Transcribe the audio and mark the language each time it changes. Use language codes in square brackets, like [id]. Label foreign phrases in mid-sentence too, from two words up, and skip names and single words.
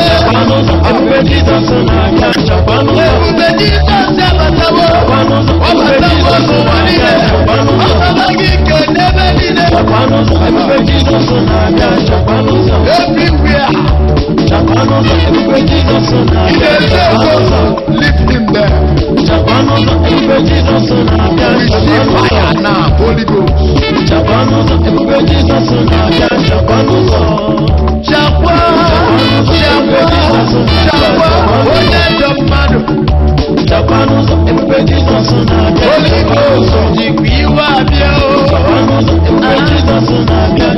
[ig] Chakwa n'ụzọ, ebube Jizọs na-abịa, chakwa n'ụzọ. Ebube Jizọs abatawo. Chakwa n'ụzọ, Ọ ebube batawo Jizọs n'ụwa niile. na-abịa, chakwa n'ụzọ. Ọ batawo gị ike n'ebe niile. Chakwa n'ụzọ, ebube Jizọs na-abịa, chakwa n'ụzọ. [en] Everywhere. [ig] Chakwa n'ụzọ, ebube Jizọs na-abịa, Ị ga-esi chakwa ego. n'ụzọ. [en] Lift him there. [ig] Chakwa n'ụzọ, ebube Jizọs na-abịa. [en] We see fire now, Holy Ghost. [ig] Chakwa n'ụzọ, ebube Jizọs na-abịa. Chakwa n'ụzọ. Chakwa, chakwa, chakwa, onye dị mmadụ. Chakwa n'ụzọ, ebube Jizọs na-abịa. Holy Ghost, jikwa iwe abịa o. Chakwa n'ụzọ, ebube Jizọs na-abịa.